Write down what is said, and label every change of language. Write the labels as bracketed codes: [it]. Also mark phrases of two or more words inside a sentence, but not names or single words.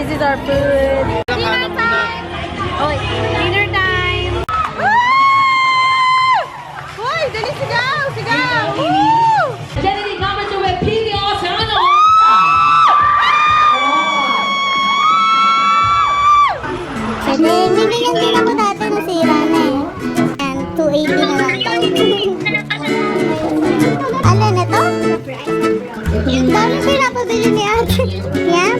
[en] our food. Dinner time! Oh, dinner time! [tl] Woo! Hoy, dali sigaw! Sigaw! Woo! [zh] 这里他们就会拼命哦，想要那种。 [tl] Bibigyan din ako dati nasira na eh. And 280 na lang to. Alin ito? Dami pinapabili ni ate.